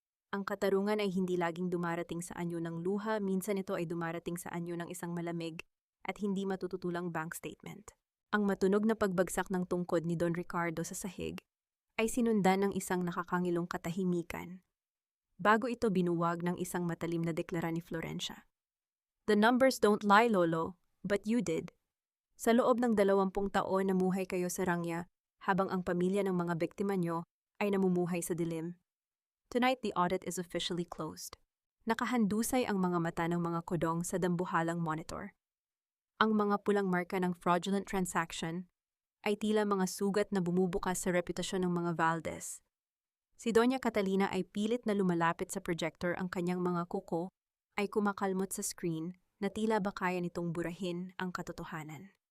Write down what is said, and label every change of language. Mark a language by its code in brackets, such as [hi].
[tl] Ang katarungan ay hindi laging dumarating sa anyo ng luha, minsan ito ay dumarating sa anyo ng isang malamig at hindi matututulang bank statement. Ang matunog na pagbagsak ng tungkod ni Don Ricardo sa sahig ay sinundan ng isang nakakangilong katahimikan. Bago ito binuwag ng isang matalim na deklara ni Florencia. [en] "The numbers don't lie, Lolo, but you did." [tl] Sa loob ng 20 taon namuhay kayo sa rangya habang ang pamilya ng mga biktima nyo ay namumuhay sa dilim. [en] Tonight, the audit is officially closed. [tl] Nakahandusay ang mga mata ng mga kodong sa dambuhalang monitor. Ang mga pulang marka ng fraudulent transaction ay tila mga sugat na bumubukas sa reputasyon ng mga Valdez. Si Doña Catalina ay pilit na lumalapit sa projector, ang kanyang mga kuko ay kumakalmot sa screen na tila ba kaya nitong burahin ang katotohanan.